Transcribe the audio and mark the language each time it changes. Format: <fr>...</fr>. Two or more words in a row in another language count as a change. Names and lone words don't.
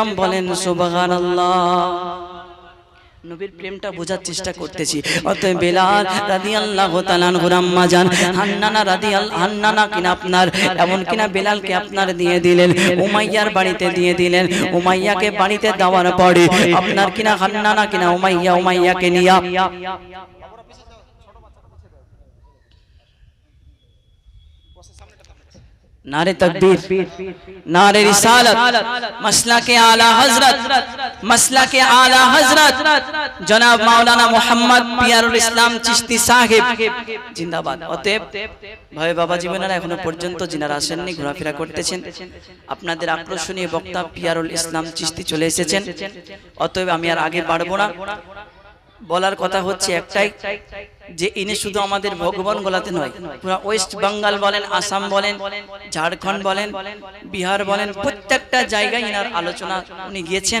<bn>বলেন সুবহানাল্লাহ। নবীর প্রেমটা বোঝার চেষ্টা করতেছি। অতএব বেলাল রাদিয়াল্লাহু তাআলা আনহুর আম্মা জান হান্নানা কিনা আপনার এমন কিনা বেলালকে আপনার দিয়ে দিলেন, উমাইয়ার বাড়িতে দিয়ে দিলেন। উমাইয়াকে বাড়িতে দেওয়ার পরে আপনার কিনা হান্নানা কিনা উমাইয়াকে নিয়া</bn> <hi>नारे तकबीर, नारे रिसालत, मसला के आला हजरत जनाब मौलाना मोहम्मद पियारुल इस्लाम चिश्ती साहिब जिंदाबाद।</hi> <bn>অতএব ভাই বাবা জীবনেরা এখনো পর্যন্ত যিনারা আসেননি, ঘোরাফেরা করতেছেন, আপনাদের আকর্ষণীয় বক্তা পিয়ারুল ইসলাম চিশতি চলে এসেছেন। অতএব আমি আর আগে বাড়বো না, বলার কথা হচ্ছে একটাই, যে ইনি শুধু আমাদের ভগবান গোলাতে নয়, পুরো ওয়েস্ট বেঙ্গল বলেন, আসাম বলেন, ঝাড়খণ্ড বলেন, বিহার বলেন, প্রত্যেকটা জায়গায় ইনার আলোচনা উনি গিয়েছেন।</bn>